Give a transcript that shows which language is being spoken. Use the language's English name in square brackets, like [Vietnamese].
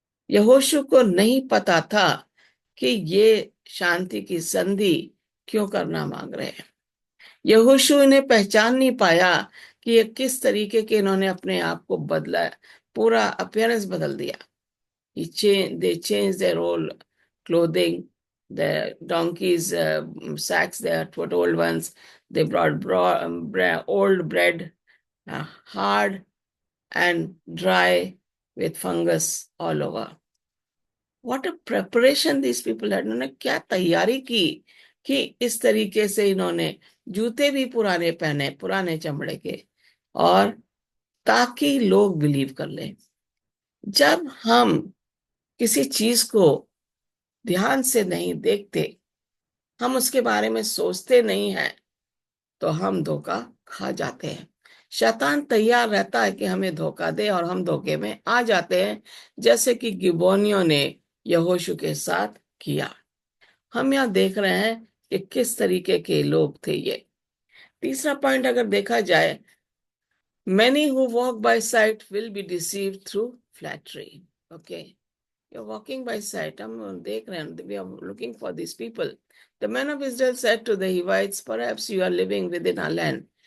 [Hindi] यहोशू को नहीं पता था कि ये शांति की संधि क्यों करना मांग रहे हैं। यहोशू इन्हें पहचान नहीं पाया कि ये किस तरीके के इन्होंने अपने आप को बदला, पूरा अपीयरेंस बदल दिया। [English] They changed their whole clothing, the donkeys' sacks, they were old ones. They brought old bread, hard and dry, with fungus all over. What a preparation these people had. [Hindi] इन्होंने क्या तैयारी की कि इस तरीके से इन्होंने जूते भी पुराने पहने, पुराने चमड़े के, और ताकि लोग बिलीव कर लें। जब हम किसी चीज को ध्यान से नहीं देखते, हम उसके बारे में सोचते नहीं हैं, तो हम धोखा खा जाते हैं। शैतान तैयार रहता है कि हमें धोखा दे, और हम धोखे में आ जाते हैं, जैसे कि गिबोनियों ने यहोशू के साथ किया। हम यहाँ देख रहे हैं कि किस तरीके के लोग थे ये। तीसरा पॉइंट अगर देखा जाए, [English] many who walk by sight will be deceived through flattery. Okay. You're walking by sight. We are looking for these people. The men of Israel said to the Hivites, perhaps you are living within our land.